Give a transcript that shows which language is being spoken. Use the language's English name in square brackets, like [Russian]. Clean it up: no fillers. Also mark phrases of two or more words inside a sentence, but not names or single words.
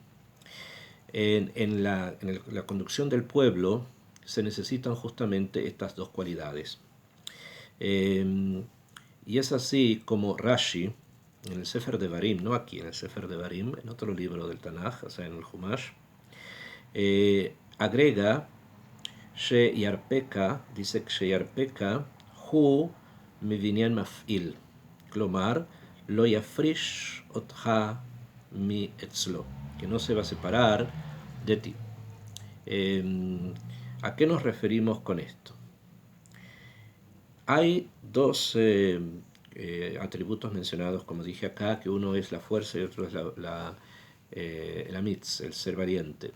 [Spanish] En la conducción del pueblo se necesitan justamente estas dos cualidades. Y es así como Rashi, en el Sefer Devarim, no aquí, en el Sefer Devarim, en otro libro del Tanaj, o sea, en el Humash, agrega Sheyarpeka, dice que [Hebrew] שירפך הוא מבנין מפעיל, כלומר, לא יפריש אותך מי אצלו, [Spanish] que no se va a separar de ti. ¿A qué nos referimos con esto? Hay dos atributos mencionados, como dije acá, que uno es la fuerza y otro es el amitz, el ser valiente.